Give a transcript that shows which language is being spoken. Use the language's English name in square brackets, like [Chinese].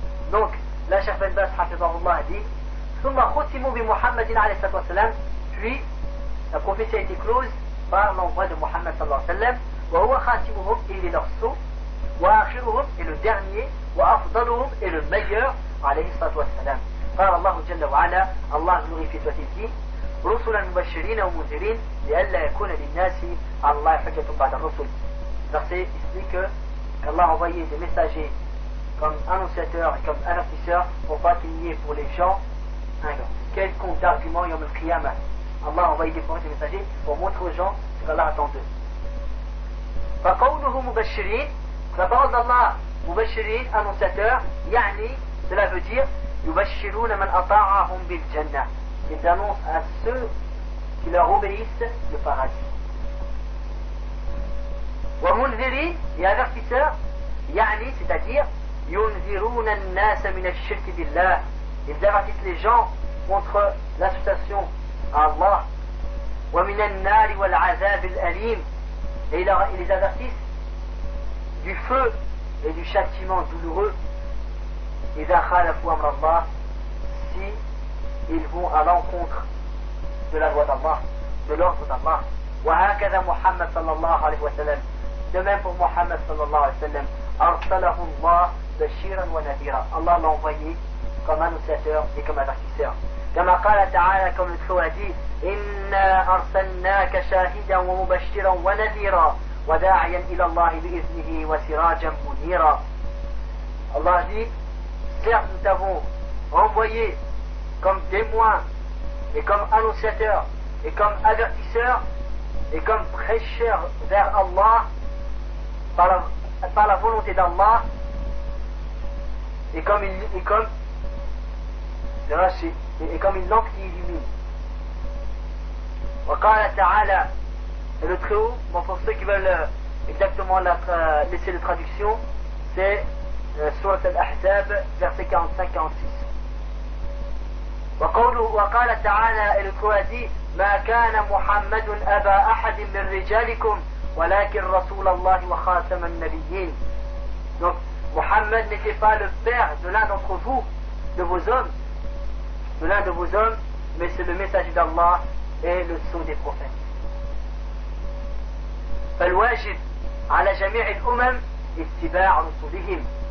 [French] Donc, là, Cheikh Ben Baz, hafizahullah, a dit [Arabic] Summa khutimu bi Muhammadin alayhi wa sallam. [French] Puis, la prophétie a été close par l'envoi de Muhammad sallallahu alayhi wa sallam. [Arabic] Wa huwa khatimuhum, [French] il est leur sceau. [Arabic] Wa akhiruhum, [French] est le dernier. [Arabic] Wa afdaluhum, [French] est le meilleur alayhi wa sallam. [Arabic] قال الله جل وعلا الله نغفي توتيكي رسلا مبشرين ومنذرين لئلا يكون للناس على الله حجة بعد الرسل. [French] Verset explique qu'Allah a envoyé des messagers comme annonciateurs et comme avertisseurs pour pas qu'il n'y ait pour les gens un quelconque argument [Arabic] يوم القيامة. [French] Allah a envoyé des messagers pour montrer aux gens ce qu'Allah attend d'eux. [Arabic] فقوله مبشرين, [French] la parole d'Allah [Arabic] مبشرين annonciateur, يعني [French] cela veut dire [Arabic] يُبَشِّرُونَ مَنْ أَطَاعَهُمْ بِالْجَنَّةِ. [French] Ils annoncent à ceux qui leur obéissent le paradis. [Arabic] وَمُنْذِرِينَ, [French] et avertisseurs, [Arabic] يعني, [French] c'est-à-dire [Arabic] يُنْذِرُونَ النَّاسَ مِنَ الشِّرْكِ بِاللَّهِ. [French] Ils avertissent les gens contre l'association à Allah. [Arabic] وَمِنَ النَّارِ وَالْعَذَابِ الْأَلِيمِ. [French] Et ils les avertissent du feu et du châtiment douloureux. [Arabic] إذا خالفوا أمر الله, [French] si ils vont à l'encontre de la loi d'Allah, de l'ordre d'Allah. [Arabic] وهكذا محمد صلى الله عليه وسلم, [French] de même pour [Arabic] محمد صلى الله عليه وسلم, أرسله الله بشيرا ونذيرا. [French] Allah l'a envoyé comme annonciateur et comme avertisseur. [Arabic] كما قال تعالى, [French] comme le Coran dit, [Arabic] إنا أرسلناك شاهدا ومبشرا ونذيرا وداعيا إلى الله بإذنه وسراجا منيرا. [French] Allah dit, certes, nous t'avons envoyé comme témoin et comme annonciateur et comme avertisseur et comme prêcheur vers Allah par la volonté d'Allah et comme une lampe qui illumine. [Arabic] Wa qala ta'ala, [French] le Très-Haut, bon, pour ceux qui veulent exactement laisser la traduction, c'est Surat al-Ahzab, verset 45-46. [Arabic] وقال تعالى الكوادي ما كان محمد أبا أحد من رجالكم ولكن رسول الله وخاتم النبيين. [French] Donc Muhammad n'était pas le père de l'un d'entre vous, de vos hommes, de l'un de vos hommes, mais c'est le messager d'Allah et le sceau des prophètes. [Arabic] فالواجب على جميع الأمم اتباع رسولهم.